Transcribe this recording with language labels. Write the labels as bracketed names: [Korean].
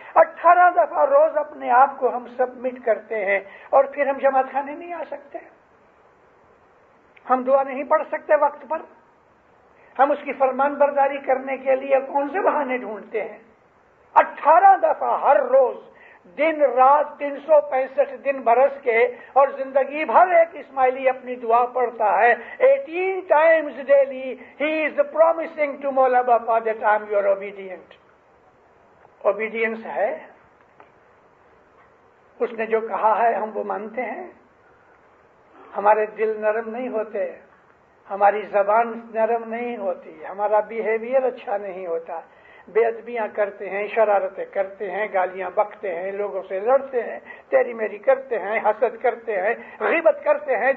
[Hindi] 18 दफा रोज अपने आप को हम सबमिट करते हैं और फिर हम जमात खाने नहीं आ सकते, हम दुआ नहीं पढ़ सकते वक्त पर. हम उसकी फरमान बरदारी करने के लिए कौन से बहाने ढूंढते हैं? 18 दफा हर रोज, दिन रात, 365 दिन बरस के, और जिंदगी भर एक इस्माइली अपनी दुआ पढ़ता है. [English] 18 times daily he is promising to Mawla Bapa that I am your obedient. [Hindi] Obedience है, उसने जो कहा है हम वो मानते हैं. हमारे दिल नरम नहीं होते, हमारी जबान नरम नहीं होती, हमारा बिहेवियर अच्छा नहीं होता. बेअदबियां करते हैं, शरारतें करते हैं, गालियां बकते हैं, लोगों से लड़ते हैं, तेरी मेरी करते हैं, हसद करते हैं, गीबत करते हैं.